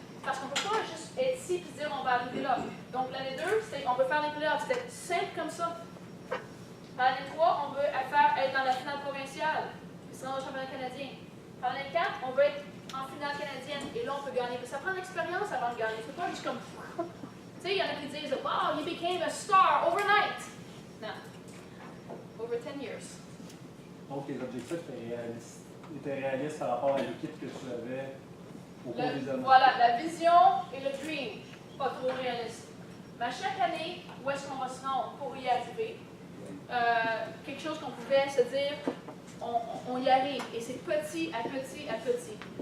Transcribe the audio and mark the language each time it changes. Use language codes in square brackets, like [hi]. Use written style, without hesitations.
[fr] Parce qu'on ne peut pas juste être ici et dire on va arriver là. Donc, l'année 2, c'est on veut faire les playoffs. C'était simple comme ça. L'année 3, on veut être dans la finale provinciale, puis sinon le championnat canadien. L'année 4, on veut être en finale canadienne, et là, on peut gagner. Ça prend l'expérience avant de gagner. C'est pas juste comme. Tu sais, il y en a qui disent, wow, [en] you became a star overnight. Non. Over 10 years. [fr] Donc, les objectifs étaient réalistes par rapport à l'équipe que tu avais au cours des années. Voilà, la vision et le dream, pas trop réaliste. Mais à chaque année, où est-ce qu'on va se rendre pour y arriver? Quelque chose qu'on pouvait se dire, on y arrive, et c'est petit à petit à petit.